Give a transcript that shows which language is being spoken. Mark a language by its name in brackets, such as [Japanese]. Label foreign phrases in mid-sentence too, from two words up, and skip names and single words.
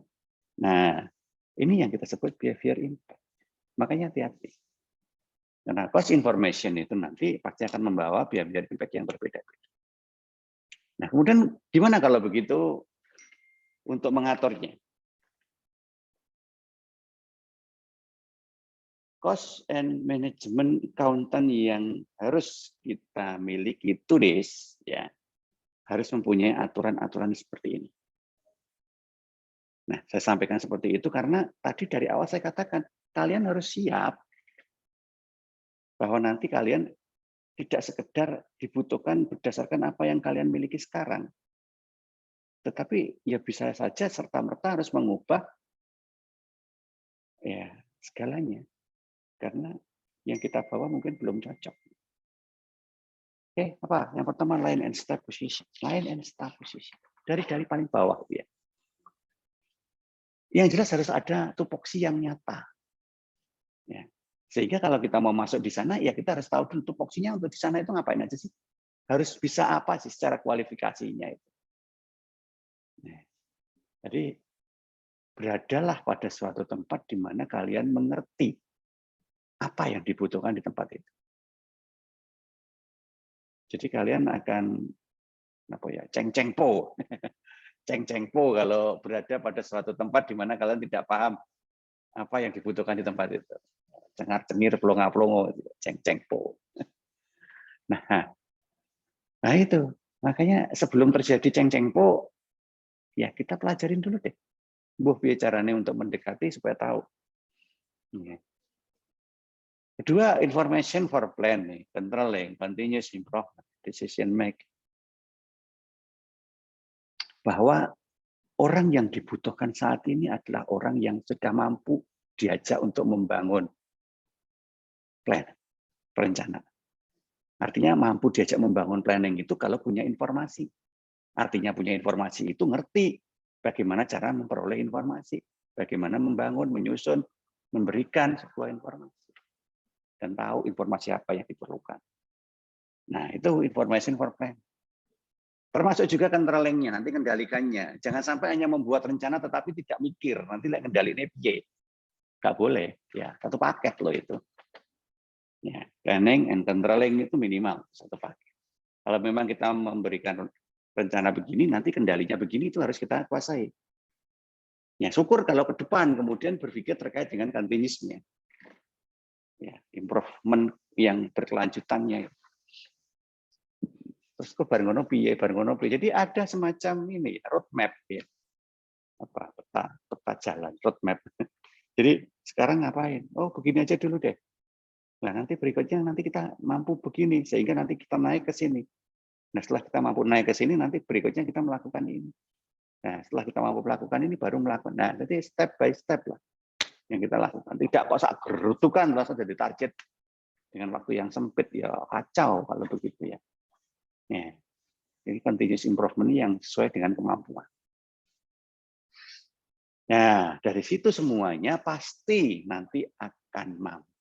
[Indonesian] Nah, ini yang kita sebut [English] behavior impact. [Indonesian] Makanya hati-hati. Karena [English] cost information [Indonesian] itu nanti pasti akan membawa [English] behavior impact [Indonesian] yang berbeda-beda. Nah, kemudian gimana kalau begitu untuk mengaturnya? [English] Cost and management accountant [Indonesian] yang harus kita miliki tulis ya harus mempunyai aturan-aturan seperti ini. Nah, saya sampaikan seperti itu karena tadi dari awal saya katakan kalian harus siap bahwa nanti kalian tidak sekedar dibutuhkan berdasarkan apa yang kalian miliki sekarang. Tetapi ya bisa saja serta-merta harus mengubah ya segalanya. Karena yang kita bawa mungkin belum cocok. Oke, apa? Yang pertama [English] line and start position. Line and start position. [Indonesian] Dari paling bawah ya. Yang jelas harus ada tupoksi yang nyata. Ya. Sehingga kalau kita mau masuk di sana, ya kita harus tahu dulu tupoksinya untuk di sana itu ngapain aja sih. Harus bisa apa sih secara kualifikasinya itu. Nah, jadi beradalah pada suatu tempat di mana kalian mengerti apa yang dibutuhkan di tempat itu. Jadi kalian akan apa ya, ceng-ceng-po. Ceng-ceng-po kalau berada pada suatu tempat di mana kalian tidak paham apa yang dibutuhkan di tempat itu. Cengar-cengir, pelongo-pelongo, ceng-ceng-po. Nah itu, makanya sebelum terjadi ceng-ceng-po, ya kita pelajarin dulu deh. Caranya untuk mendekati supaya tahu. Kedua, [English] information for planning, controlling, continuous improvement, decision making. [Indonesian] Bahwa orang yang dibutuhkan saat ini adalah orang yang sudah mampu diajak untuk membangun plan, perencanaan. Artinya mampu diajak membangun planning itu kalau punya informasi. Artinya punya informasi itu ngerti bagaimana cara memperoleh informasi, bagaimana membangun, menyusun, memberikan sebuah informasi. Dan tahu informasi apa yang diperlukan. Nah, itu [English] information for plan. [Indonesian] Termasuk juga controlling-nya, nanti kendalikannya. Jangan sampai hanya membuat rencana tetapi tidak mikir. Nanti kendalinya piye. Nggak boleh. Ya, satu paket loh itu. Ya, [English] planning and controlling [Indonesian] itu minimal satu paket. Kalau memang kita memberikan rencana begini, nanti kendalinya begini, itu harus kita kuasai. Ya, syukur kalau ke depan kemudian berpikir terkait dengan continuous-nya. Ya, improvement yang berkelanjutannya. [Javanese] Terus ke bareng ngono piye. [Indonesian] Jadi ada semacam ini roadmap ya. Apa peta jalan roadmap. Jadi sekarang ngapain? Oh, begini aja dulu deh. Nah, nanti berikutnya nanti kita mampu begini sehingga nanti kita naik ke sini. Nah, setelah kita mampu naik ke sini nanti berikutnya kita melakukan ini. Nah, setelah kita mampu melakukan ini baru melakukan. Nah, jadi [English] step by step [Indonesian] lah yang kita lakukan. Tidak kok sak gerutukan langsung jadi target dengan waktu yang sempit ya kacau kalau begitu ya. Ya. Jadi [English] continuous improvement [Indonesian] yang sesuai dengan kemampuan. Nah, dari situ semuanya pasti nanti akan mampu.